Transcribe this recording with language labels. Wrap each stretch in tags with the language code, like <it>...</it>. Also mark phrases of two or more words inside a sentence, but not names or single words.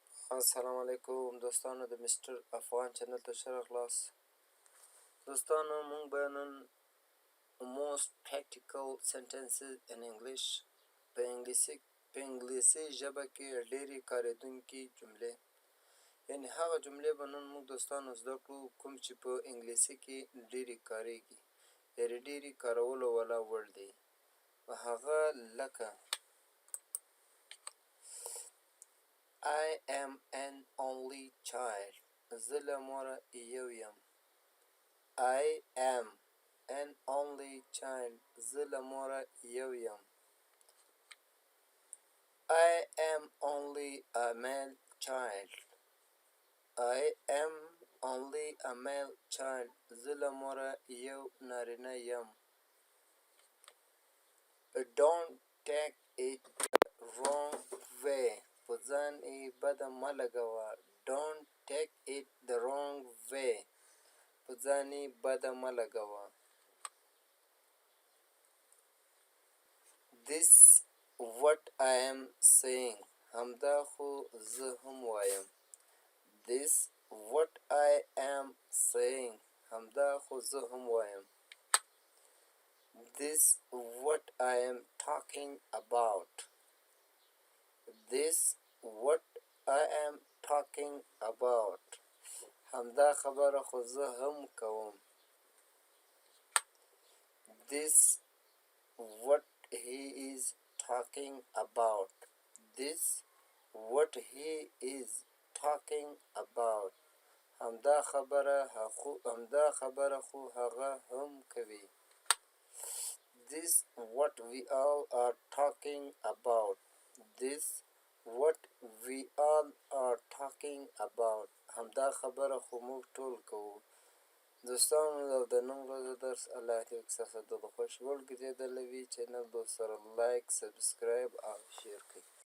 <ps>السلام علیکم دوستانو د مستر افغان چینل ته ښه راغلاست. دوستانو موږ به نن</ps> <en>most practical sentences in English</en> <ps>په انګلیسي ژبه کې ډیری کارېدونکي جملې، یعنې هغه جملې به نن موږ دوستانو زده کړو کوم چې په انګلیسي کې ډیری کارېږي، یعنې ډیری کارولو والا وړ دی. هغه لکه</ps> <en>I am an only child.</en> <ps>زه له موره یو یم.</ps> <en>I am an only child.</en> <ps>زه له موره یو یم.</ps> <en>I am only a male child. I am only a male child.</en> <ps>زه له موره یو نارینه یم.</ps> <en>Don't take it wrong way.</en> <ps>په ځان یې بده مه لګوه.</ps> <en>Don't take it the wrong way.</en> <ps>په ځان یې بده مه لګوه.</ps> <en>This what I am saying.</en> <ps>همدا خو زه هم وایم.</ps> <en>This what I am saying.</en> <ps>همدا خو زه هم وایم.</ps> <en>This what I am talking about. This what I am talking about.</en> <ps>همدا خبره خو زه هم کوم.</ps> <en>This what he is talking about. This what he is talking about.</en> <ps>همدا خبره خو هغه هم کوي.</ps> <en>This what we all are talking about. This what we all are talking about.</en> <ps>همدا خبره خو موږ ټول کوو. دوستانو د نن ورځې درس الله دې ستاسو د خوښ وړ ګرځېدلی وي. چینل دوست سره</ps> <en>like, subscribe</en> <ps>او شیر کړئ.</ps>